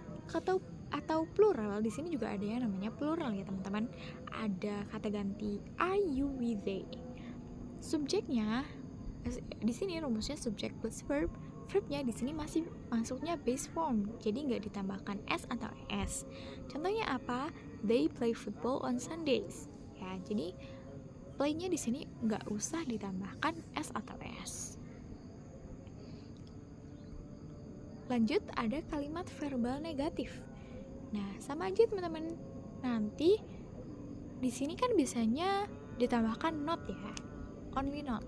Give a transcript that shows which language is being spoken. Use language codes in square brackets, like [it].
[id] Atau plural, di sini juga ada yang namanya plural ya teman-teman. Ada kata ganti [en] I, you, we, they. [id] Subjeknya di sini rumusnya subject plus verb. Verbnya di sini masih masuknya base form, jadi nggak ditambahkan S atau S. Contohnya apa? [en] They play football on Sundays. [id] Ya, jadi play-nya di sini nggak usah ditambahkan S atau S. Lanjut ada kalimat verbal negatif. Nah, sama aja teman-teman. Nanti di sini kan biasanya ditambahkan not ya, [en] only not.